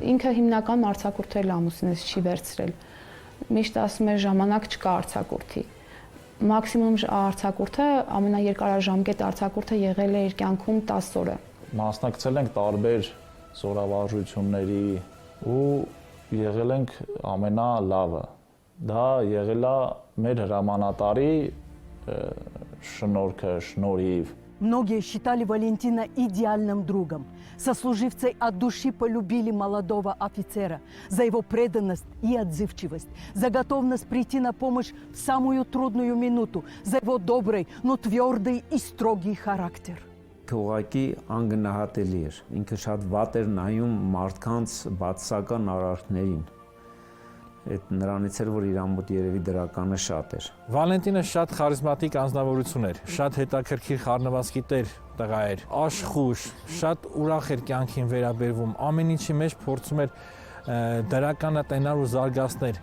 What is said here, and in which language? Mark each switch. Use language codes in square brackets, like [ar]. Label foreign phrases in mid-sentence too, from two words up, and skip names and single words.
[hy] Ինքը հիմնական արձակուրդել ամուսինս չի վերցրել։ Միշտ ասում էր ժամանակ չկա արձակուրդի։ Մաքսիմում արձակուրդը, ամենաերկարաժամկետ արձակուրդը եղել է իր կյանքում 10 օրը։ Մասնակցել ենք տարբեր զորավարժությունների ու եղել ենք ամենալավը։ Դա եղել է մեր հրամանատարի շնորհքը, շնորհիվ։ [ru] Многие считали Валентина идеальным другом. Сослуживцы от души полюбили молодого офицера за его преданность и отзывчивость, за готовность прийти на помощь в самую трудную минуту, за его добрый, но твердый и строгий характер. [hy] Ուղղակի անգնահատելի էր։ Ինքը շատ վատ էր նայում մարդկանց բացասական արարքներին։ Այդ նրանից էր, որ իր ամոթ երևի դրականը շատ էր։ Վալենտինը շատ խարիզմատիկ անձնավորություն էր, շատ հետաքրքիր խառնվածքի տեր տղա էր, աշխույժ, շատ ուրախ էր կյանքին վերաբերվում, ամեն ինչի մեջ փորձում էր դրականատենալ ու զարգացնել։